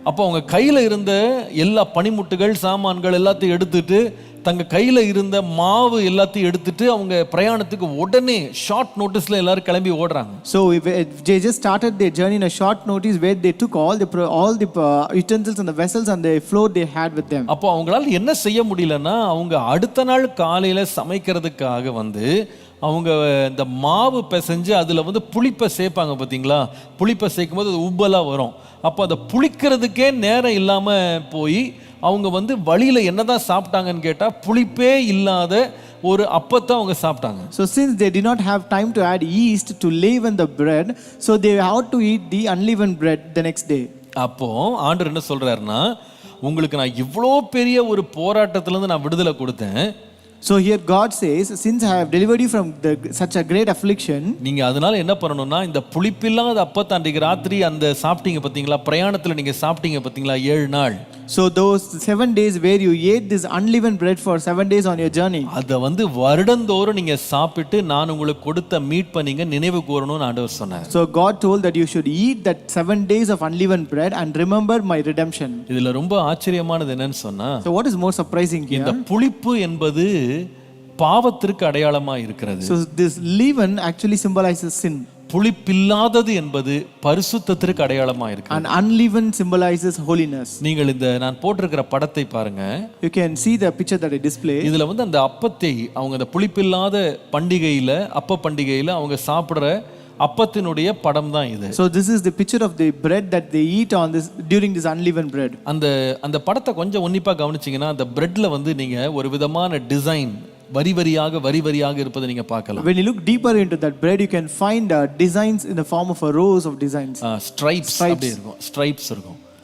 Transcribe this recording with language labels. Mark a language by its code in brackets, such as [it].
[ta] அப்போ அவங்க கையில இருந்த எல்லா பனிமுட்டுகள் சாமான்கள் எல்லாத்தையும் எடுத்துட்டு, தங்க கையில இருந்த மாவு எல்லாத்தையும் எடுத்துட்டு அவங்க பிரயாணத்துக்கு உடனே ஷார்ட் நோட்டீஸ்ல எல்லாரும் கிளம்பி ஓடுறாங்க. [en] So they just started their journey in a short notice, where they took all the utensils and the vessels and the flour they had with them. [ta] அப்போ அவங்களால என்ன செய்ய முடியலன்னா, அவங்க அடுத்த நாள் காலையில சமைக்கிறதுக்காக வந்து அவங்க இந்த மாவு பிசைஞ்சு அதில் வந்து புளிப்பை சேர்ப்பாங்க பார்த்தீங்களா. புளிப்பை சேர்க்கும் போது அது உப்பலாக வரும். அப்போ அதை புளிக்கிறதுக்கே நேரம் இல்லாமல் போய் அவங்க வந்து வழியில் என்னதான் சாப்பிட்டாங்கன்னு கேட்டால், புளிப்பே இல்லாத ஒரு அப்பத்தை அவங்க சாப்பிட்டாங்க. [en] So since they did not have time to add yeast to leaven the bread, so they had to eat the unleavened bread the next day. [ta] அப்போ ஆண்டவர் என்ன சொல்றாருன்னா, உங்களுக்கு நான் இவ்வளோ பெரிய ஒரு போராட்டத்திலேருந்து நான் விடுதலை கொடுத்தேன். [en] So here God says, since I have delivered you from such a great affliction, [ta] நீங்க அதனால என்ன பண்ணணும்னா, இந்த புளிப்பில்லாத அப்பத்தை அன்றைக்கு ராத்திரி அந்த சாப்பிட்டீங்க பார்த்தீங்களா, பிரயாணத்தில் நீங்க சாப்பிட்டீங்க பார்த்தீங்களா 7 நாள். [en] So those 7 days where you ate this unleavened bread for 7 days on your journey, [ta] அதை வந்து வருடந்தோறும் நீங்க சாப்பிட்டு நான் உங்களுக்கு கொடுத்த மீட்பை நீங்க நினைவு கூறணும்னு ஆண்டவர் சொன்னார். [en] So God told that you should eat that 7 days of unleavened bread and remember my redemption. [ta] இதுல ரொம்ப ஆச்சரியமானது என்னன்னு சொன்னா, [en] So what is more surprising here? [ta] இந்த புளிப்பு என்பது பாவத்திற்கு அடையாளமா இருக்கிறது. [en] So this leaven actually symbolizes sin, [ta] புளிப்பில்லாதது என்பது பரிசுத்தத்திற்கு அடையாளமா இருக்கு. [en] and unleavened symbolizes holiness. [ta] நீங்கள் இந்த நான் போட்டிருக்கிற படத்தை பாருங்க. [en] You can see the picture that I display. [ta] இதுல வந்து அந்த அப்பத்தை அவங்க அந்த புளிப்பில்லாத பண்டிகையில, அப்ப பண்டிகையில அவங்க சாப்பிடுற அப்பத்தினுடைய படம் தான் இது. [en] So this is the picture of the bread that they eat on this during this unleavened bread. [ta] அந்த படத்தை கொஞ்சம் உன்னிப்பா கவனிச்சீங்கன்னா, அந்த பிரெட்ல வந்து நீங்க ஒரு விதமான டிசைன் வரி வரியாக இருப்பதை நீங்க பார்க்கலாம். [en] When you look deeper into that bread, you can find designs in the form of a rows of designs. [ta] Stripes அப்படியே இருக்கும், ஸ்ட்ரைப்ஸ் இருக்கும்.